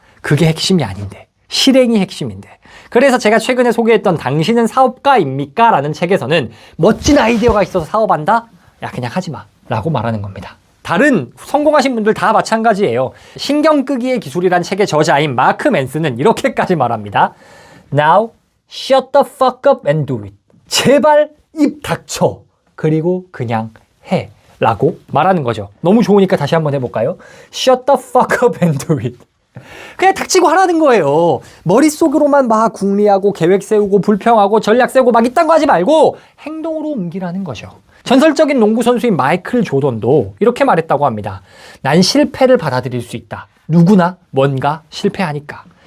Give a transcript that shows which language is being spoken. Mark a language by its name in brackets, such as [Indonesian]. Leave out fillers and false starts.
[Korean] 그게 핵심이 아닌데, 실행이 핵심인데. 그래서 제가 최근에 소개했던 당신은 사업가입니까? 라는 책에서는 멋진 아이디어가 있어서 사업한다? 야, 그냥 하지 마 라고 말하는 겁니다. 다른 성공하신 분들 다 마찬가지예요. 신경 끄기의 기술이란 책의 저자인 마크 맨스는 이렇게까지 말합니다. [English] Now, shut the fuck up and do it. [Korean] 제발 입 닥쳐. 그리고 그냥 해. 라고 말하는 거죠. 너무 좋으니까 다시 한번 해볼까요? [English] Shut the fuck up and do it. [Korean] 그냥 닥치고 하라는 거예요. 머릿속으로만 막 궁리하고 계획 세우고 불평하고 전략 세우고 막 이딴 거 하지 말고 행동으로 옮기라는 거죠. 전설적인 농구 선수인 마이클 조던도 이렇게 말했다고 합니다. 난 실패를 받아들일 수 있다. 누구나 뭔가 실패하니까.